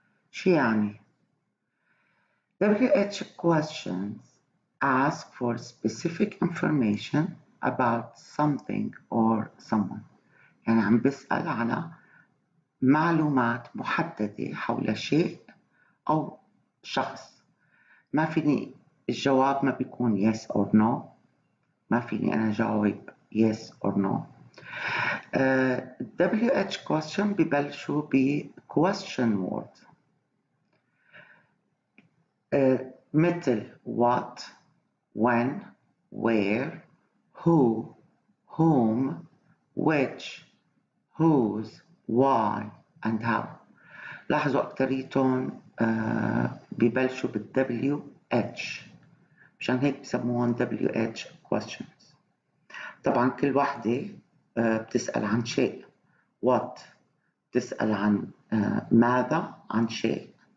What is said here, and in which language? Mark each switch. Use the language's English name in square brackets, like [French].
[Arabic] شو يعني؟ [English] WH questions ask for specific information about something or someone. [Arabic] يعني عم بسأل على معلومات محددة حول شيء أو شخص. ما فيني الجواب ما بيكون [English] yes or no. [Arabic] ما فيني أنا جاوب yes or no. [English] WH question [Arabic] ببلشوا ب [English] question word [Arabic] مثل [English] what, when, where, who, whom, which, whose, why and how. [Arabic] لاحظوا أكتريتهم ببلشوا بال WH، مشان هيك بسموهم WH questions. طبعا كل واحدة بتسأل عن شيء. what بتسأل عن ماذا، عن شيء.